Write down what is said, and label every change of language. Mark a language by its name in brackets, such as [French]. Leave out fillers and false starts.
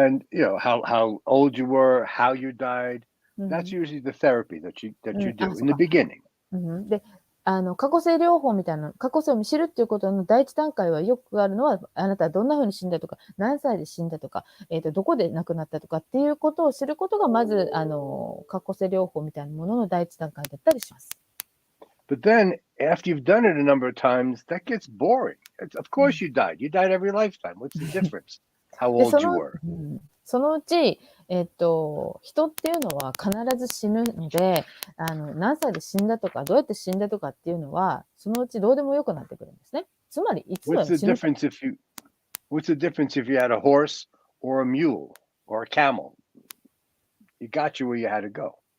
[English] you know how old you were, how you died, That's usually the therapy that you do in the beginning. [Japanese] で、過去性療法みたいな、過去性を知るっていうことの第一段階はよくあるのは、あなたはどんな風に死んだとか、何歳で死んだとか、どこで亡くなったとかっていうことを知ることが、まず、過去性療法みたいなものの第一段階だったりします。 [English] But then, after you've done it a number of times, that gets boring. Of course you died. You died every lifetime. What's the difference? How old you were. [Japanese] そのうち、人っていうのは必ず死ぬので、何歳で死んだとか、どうやって死んだとかっていうのは、そのうちどうでもよくなってくるんですね。つまり、いつは死ぬ。 [English] What's the difference if you had a horse or a mule or a camel? It got you where you had to go.